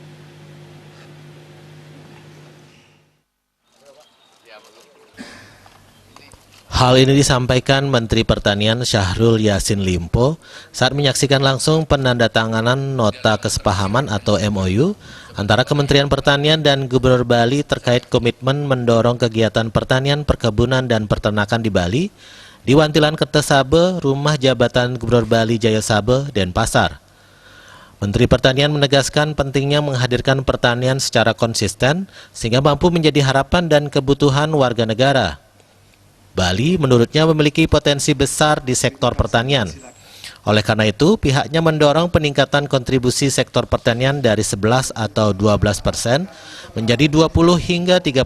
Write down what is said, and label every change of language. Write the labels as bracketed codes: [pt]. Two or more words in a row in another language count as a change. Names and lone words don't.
[id] Hal ini disampaikan Menteri Pertanian Syahrul Yassin Limpo saat menyaksikan langsung penandatanganan nota kesepahaman atau MOU antara Kementerian Pertanian dan Gubernur Bali terkait komitmen mendorong kegiatan pertanian, perkebunan, dan peternakan di Bali di Wantilan Kertesabe, Rumah Jabatan Gubernur Bali Jayasabe, Denpasar. Menteri Pertanian menegaskan pentingnya menghadirkan pertanian secara konsisten sehingga mampu menjadi harapan dan kebutuhan warga negara. Bali menurutnya memiliki potensi besar di sektor pertanian. Oleh karena itu, pihaknya mendorong peningkatan kontribusi sektor pertanian dari 11 atau 12% menjadi 20 hingga 30%.